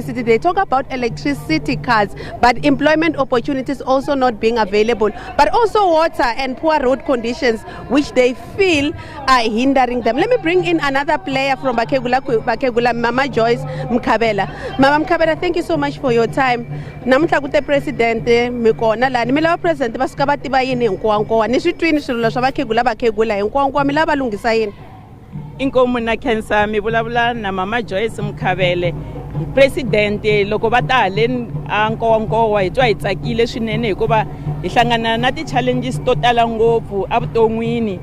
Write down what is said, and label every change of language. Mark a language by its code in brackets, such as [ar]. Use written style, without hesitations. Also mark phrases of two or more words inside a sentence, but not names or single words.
[en] They talk about electricity cards, but employment opportunities also not being available, but also water and poor road conditions, which they feel are hindering them. Let me bring in another player from Bakegula, Mama Joyce Mkabela. Mama Mkabela, thank you so much for your time. [ts] Namuhla kute president mikona la nimela president basikabati ba yini Nkowankowa ni switwini swilo swa Bakegula Nkowankowa milava lungisa yini. Inkomu na Kensa mi vulavula na Mama Joyce Mkhabele president loko va ta haleni a Nkowankowa hi twa hi tsakile swinene hikuva hi hlangana na ti-challenges to tala ngopfu evuton'wini.